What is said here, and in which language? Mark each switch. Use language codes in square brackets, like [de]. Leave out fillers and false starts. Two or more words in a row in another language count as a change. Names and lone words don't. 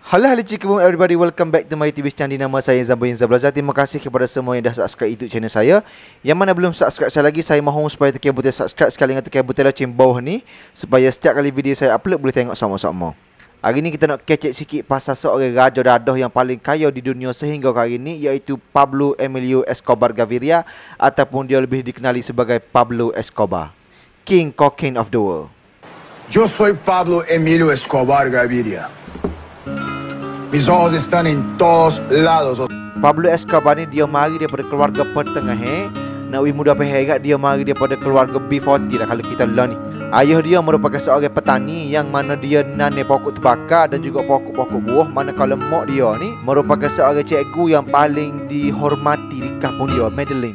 [ms] Halo cikgu [en] everybody, welcome back to my TV channel. [ms] Nama saya Zamboin Zablaza. Terima kasih kepada semua yang dah subscribe YouTube channel saya. Yang mana belum subscribe saya lagi, saya mohon supaya tekan butang subscribe sekali dengan tekan butang lonceng bawah ni, supaya setiap kali video saya upload boleh tengok sama-sama. Hari ni kita nak kecek sikit pasal seorang raja dadah yang paling kaya di dunia sehingga hari ini, iaitu Pablo Emilio Escobar Gaviria, ataupun dia lebih dikenali sebagai Pablo Escobar, [en] King Cocaine of the World. [es] Yo soy Pablo Emilio Escobar Gaviria. Mis ojos están en todos lados. [ms] Pablo Escobar ni dia mari daripada keluarga pertengahan. Nak mudah peherat, dia mari daripada keluarga B40 lah kalau kita lah ni. Ayah dia merupakan seorang petani yang mana dia nanam pokok tembakau dan juga pokok-pokok buah. Manakala mak dia ni merupakan seorang cikgu yang paling dihormati di kampung dia, Medellin.